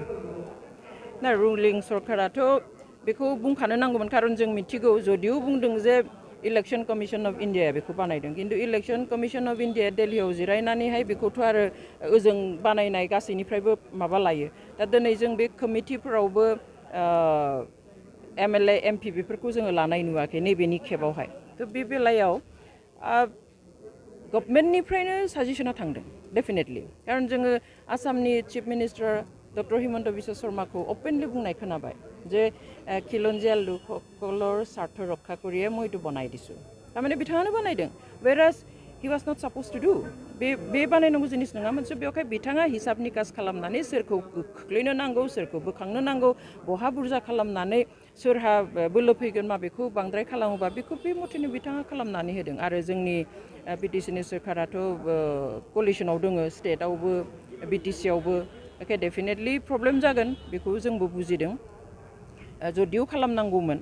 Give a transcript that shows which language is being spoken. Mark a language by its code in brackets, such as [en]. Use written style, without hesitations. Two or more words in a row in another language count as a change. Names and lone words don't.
[brx] ना रुलिं सरकाराथ' बेखौ बुंखानो नांगौमोन खारन जों मिथिगौ जदिও बुंदों जे [en] election commission of India [brx] बेखौ बानायदों खिन्थु [en] election commission of India [brx] दिल्लीयाव जिरायनानैहाय बेखौथ' आरो ओजों बानायनाय गासैनिफ्रायबो माबा लायो दा दिनै जों बे कमिटिफोरावबो एमएलए एमपि बेफोरखौ जोङो लानाय नुवाखै नैबेनि खेबावहाय थ' बे बेलायाव गभर्नमेन्टनिफ्रायनो साजेसना थांदों डेफिनेटलि खारन जोङो आसामनि [en] chief minister [brx] डक्टर हिमन्त बिश्व शर्माखौ अपेनलि बुंनाय खोनाबाय [as] যে খিলঞ্জীয়া লোকসকলৰ স্বাৰ্থ ৰক্ষা কৰিয়ে মই এইটো বনাই দিছোঁ তাৰমানে [brx] বিথাङানো বানাयदों [en] whereas he was not supposed to do [brx] बे बानायनांगौ जिनिस नङामोनसो बेवहाय बिथाङा हिसाब निकास खालामनानै सोरखौ खोख्लैनो नांगौ सोरखौ बोखांनो नांगौ बहा बुरजा खालामनानै सोरहा बोलो फैगोन माबेखौ बांद्राय खालामोबा बेखौ बे मथेनो बिथाङा खालामनानै होदों आरो जोंनि बिटिसिनि सोरखाराथ' कलिसनाव दङ स्टेटआवबो बिटिसियावबो [en] okay definitely problem [brx] जागोन बेखौ जोंबो बुजिदों जदिও खालामनांगौमोन